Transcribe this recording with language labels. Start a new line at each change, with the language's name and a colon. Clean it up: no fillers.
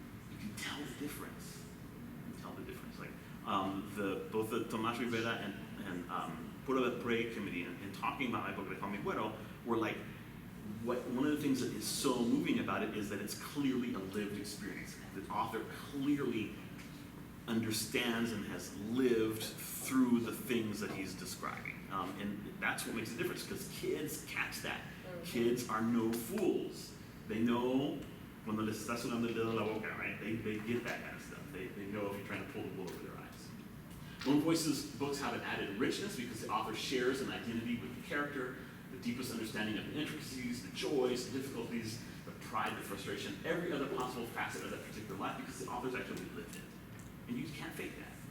English: You can tell the difference. You can tell the difference. Like both the Tomás Rivera and Pura Pre committee in talking about my book, Le Fami Güero, were like, one of the things that is so moving about it is that it's clearly a lived experience. The author clearly understands and has lived through the things that he's describing. And that's what makes a difference, because kids catch that. Kids are no fools. They know
Spanish: cuando les está sudando el dedo en la boca,
English: right? They get that kind of stuff. They know if you're trying to pull the wool over their eyes. Lone Voices books have an added richness because the author shares an identity with the character, the deepest understanding of the intricacies, the joys, the difficulties, the pride, the frustration, every other possible facet of that particular life, because the author's actually lived it. And you can't fake that.